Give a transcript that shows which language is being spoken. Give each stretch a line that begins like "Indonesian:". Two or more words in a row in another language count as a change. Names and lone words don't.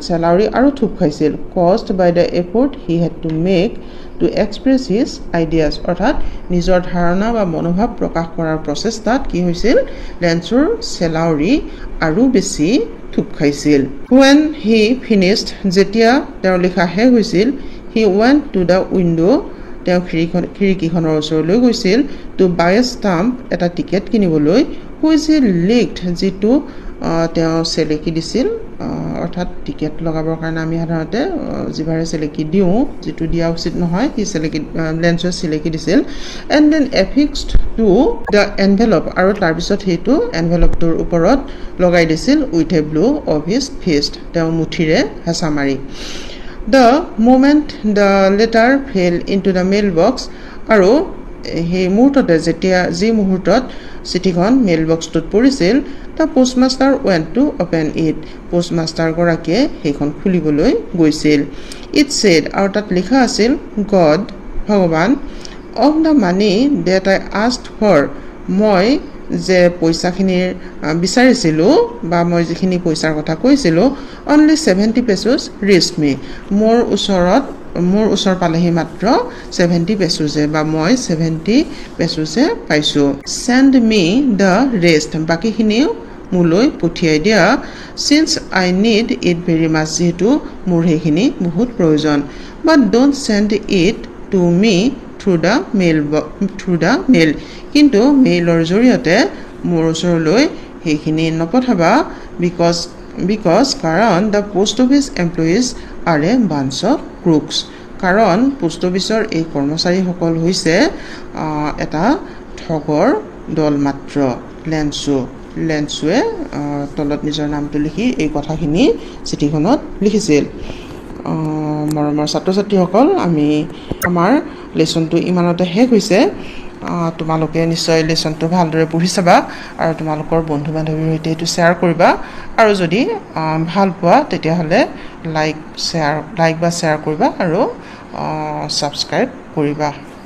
Assamese: salary আৰু থুপ খাইছিল
English: caused by the effort he had to make to express his ideas
Assamese: অৰ্থাৎ নিজৰ ধাৰণা বা মনোভাৱ প্ৰকাশ কৰাৰ প্ৰচেষ্টাত কি হৈছিল লেন্সৰ salary আৰু বেছি থুপ খাইছিল
English: when he finished
Assamese: যেতিয়া তেওঁৰ লিখা শেষ হৈছিল he
English: went to the window
Assamese: তেওঁ খিৰিকীখনৰ ওচৰলৈ গৈছিল
English: to buy a stamp
Assamese: এটা টিকেট কিনিবলৈ
English: which he licked
Assamese: যিটো তেওঁ চেলেকি দিছিল অৰ্থাৎ টিকেট লগাবৰ কাৰণে আমি সাধাৰণতে জিভাৰে চেলেকি দিও যেটো দিয়া উচিত নহয় কি চেলেকি লেন্সে চেলেকি দিছিল
English: and then affixed to the envelope
Assamese: আৰু তাৰ পিছত হেতু এনভেলপটোৰ ওপৰত লগাই
English: দিছিল with a blow of his fist
Assamese: তেওঁ মুঠিৰে হেঁচা মাৰি
English: the moment the letter fell into the mailbox
Assamese: আৰু হে মুহূৰ্ততে যেতিয়া যি মুহূৰ্তত চিঠিখন মেইলবক্সটোত পৰিছিল
English: the postmaster went to open it
Assamese: postmaster গৰাকীয়ে সেইখন খুলিবলৈ গৈছিল
English: it said
Assamese: আৰু তাত লিখা আছিল god ভগৱান
English: of the money that I asked for
Assamese: মই যে পইচাখিনিৰ বিচাৰিছিলো বা মই যিখিনি পইচাৰ কথা কৈছিলো
English: only 70 pesos reached me
Assamese: মোৰ ওচৰ পালেহি মাত্ৰ 70 pesos বা মই 70 pesos পাইছো
English: send me the rest
Assamese: বাকিখিনিও মুলৈ পঠিয়াই দিয়া
English: since I need it very much
Assamese: যেটো মোৰ হেখিনি বহুত প্ৰয়োজন
English: but don't send it to me through the mail
Assamese: কিন্তু মেইলৰ জৰিয়তে মোৰ ওচৰলৈ হেখিনি নপঠাবা because কাৰণ
English: the post office employees are a bunch of crooks
Assamese: কাৰণ পোষ্ট অফিচৰ এই কৰ্মচাৰীসকল হৈছে এটা ঠগৰ দল মাত্ৰ লেন্সে তলত নিজৰ নামটো লিখি এই কথাখিনি চিঠিখনত লিখিছিল মৰমৰ ছাত্ৰ-ছাত্ৰীসকল আমি আমাৰ লেসনটো ইমানতে শেষ হৈছে তোমালোকে নিশ্চয় লেসনটো ভালদৰে পঢ়ি চাবা আৰু তোমালোকৰ বন্ধু-বান্ধৱীৰ সৈতে এটো শেয়াৰ কৰিবা আৰু যদি ভাল পোৱা তেতিয়া হলে লাইক বা শেয়াৰ কৰিবা আৰু সাবস্ক্ৰাইব কৰিবা